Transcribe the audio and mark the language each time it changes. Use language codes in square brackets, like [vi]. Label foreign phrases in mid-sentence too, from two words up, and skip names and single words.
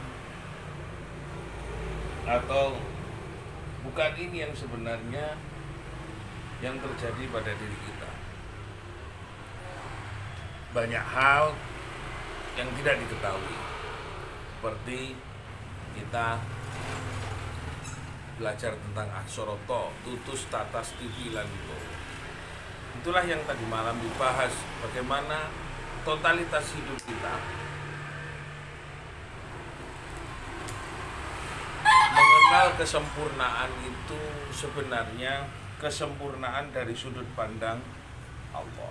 [id] Atau bukan ini yang sebenarnya yang terjadi pada diri kita? Banyak hal yang tidak diketahui, seperti kita belajar tentang aksoroto, tutus, tatas, titi, lanto. Itulah yang tadi malam dibahas, bagaimana totalitas hidup kita mengenal kesempurnaan itu sebenarnya kesempurnaan dari sudut pandang Allah.